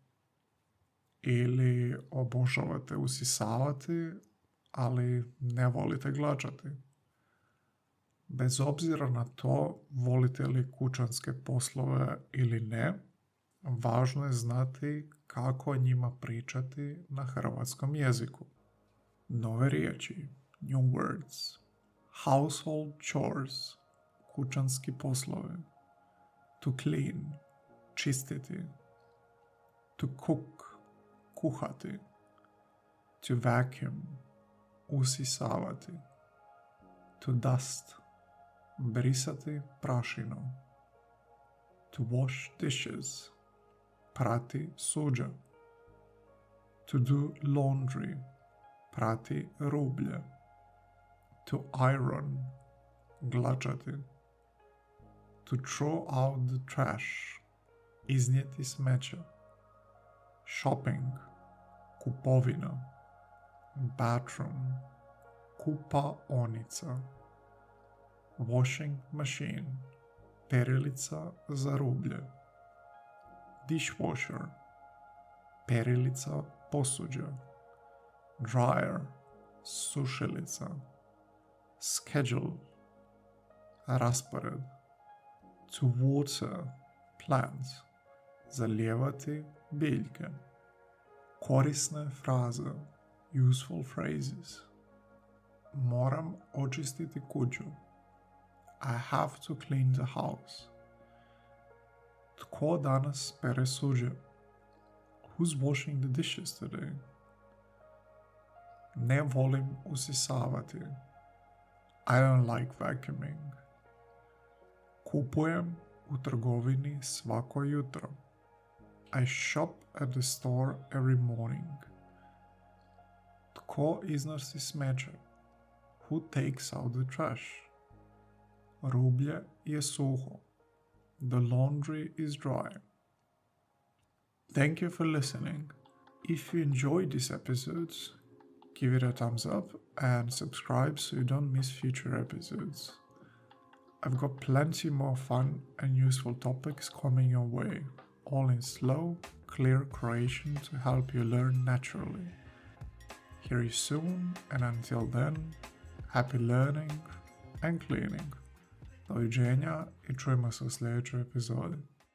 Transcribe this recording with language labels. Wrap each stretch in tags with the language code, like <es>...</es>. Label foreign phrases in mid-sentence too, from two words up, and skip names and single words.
<hr>Ili obožavate usisavati, ali ne volite glačati. Bez obzira na to volite li kućanske poslove ili ne, važno je znati kako o njima pričati na hrvatskom jeziku. Nove riječi,</hr> <en>new words. Household chores,</en> <hr>kućanski poslovi.</hr> <en>To clean, čistiti. To cook, kuhati. To vacuum, usisavati. To dust,</en> <hr>brisati prašinu.</hr> <en>To wash dishes,</en> <hr>prati suđa.</hr> <en>To do laundry,</en> <hr>prati rublje.</hr> <en>To iron, glačati. To throw out the trash, iznijeti smeće. Shopping, kupovina. Bathroom, kupaonica. Washing machine,</en> <hr>perilica za rublje. Dishwasher, perilica posuđa.</hr> <en>Dryer, sušilica, schedule, raspored, to water plants,</en> <hr>zalijevati biljke, korisne fraze,</hr> <en>useful phrases,</en> <hr>moram očistiti kuću,</hr> <en>I have to clean the house,</en> <hr>tko danas pere suđe,</hr> <en>who's washing the dishes today,</en> <hr>ne volim usisavati,</hr> <en>I don't like vacuuming,</en> <hr>kupujem u trgovini svako jutro,</hr> <en>I shop at the store every morning,</en> <hr>tko iznosi smeće,</hr> <en>who takes out the trash,</en> <hr>rublje je suho,</hr> <en>the laundry is dry. Thank you for listening. If you enjoyed these episodes, give it a thumbs up and subscribe so you don't miss future episodes. I've got plenty more fun and useful topics coming your way, all in slow, clear Croatian to help you learn naturally. Hear you soon, and until then, happy learning and cleaning.</en> <hr>Doviđenja i čujemo se u sljedećoj epizodi.</hr>